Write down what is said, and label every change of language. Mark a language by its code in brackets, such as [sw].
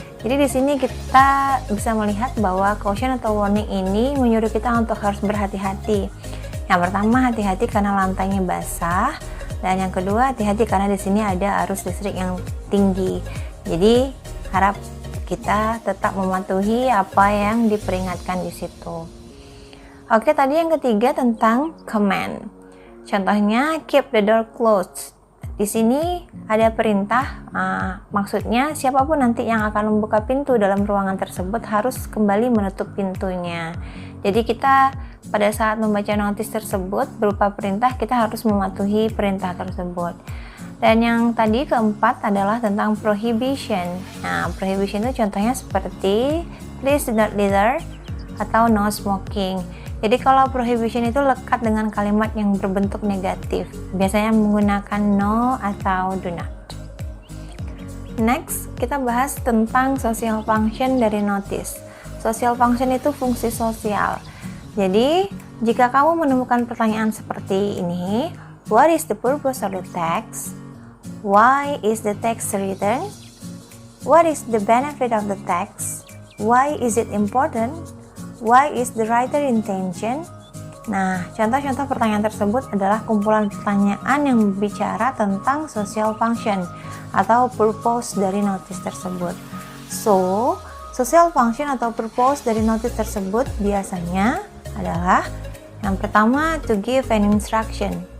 [id] Jadi di sini kita bisa melihat bahwa caution atau warning ini menyuruh kita untuk harus berhati-hati. Yang pertama hati-hati karena lantainya basah, dan yang kedua hati-hati karena di sini ada arus listrik yang tinggi. Jadi harap kita tetap mematuhi apa yang diperingatkan di situ. Oke, tadi yang ketiga tentang command. Contohnya [en] keep the door closed. [id] Di sini ada perintah, maksudnya siapapun nanti yang akan membuka pintu dalam ruangan tersebut harus kembali menutup pintunya. Jadi kita pada saat membaca notis tersebut berupa perintah, kita harus mematuhi perintah tersebut. Dan yang tadi keempat adalah tentang prohibition. Nah, prohibition itu contohnya seperti [en] please do not litter [id] atau [en] no smoking. [id] Jadi kalau prohibition itu lekat dengan kalimat yang berbentuk negatif, biasanya menggunakan no atau [en] do not. [id] Next, kita bahas tentang social function dari notice. Social function itu fungsi sosial. Jadi, jika kamu menemukan pertanyaan seperti ini, [en] what is the purpose of the text? Why is the text written? What is the benefit of the text? Why is it important? Why is the writer intention? [id] Nah, contoh-contoh pertanyaan tersebut adalah kumpulan pertanyaan yang berbicara tentang social function atau purpose dari notice tersebut. So, social function atau purpose dari notice tersebut biasanya adalah yang pertama [en] to give an instruction,